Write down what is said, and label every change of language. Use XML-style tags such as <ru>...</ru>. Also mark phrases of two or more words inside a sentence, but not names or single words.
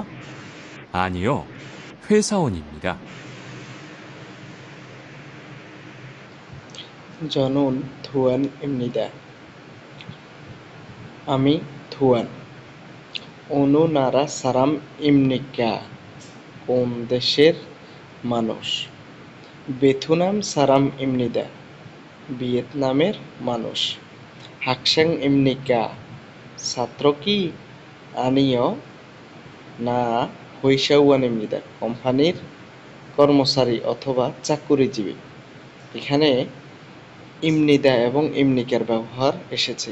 <ko>아니요, 회사원입니다. 저는 투안입니다. আমি 투안. 어느 나라 사람입니까?</ko> <bn>কোন দেশের মানুষ?</bn> <ko>베트남 사람입니다.</ko> <bn>ভিয়েতনামের মানুষ। 학생입니까? ছাত্র কি? আনিও না 회사원입니다. কোম্পানির কর্মচারী অথবা চাকুরিজীবী। এখানে ইমনিদা এবং ইমনিকার ব্যবহার এসেছে।</bn>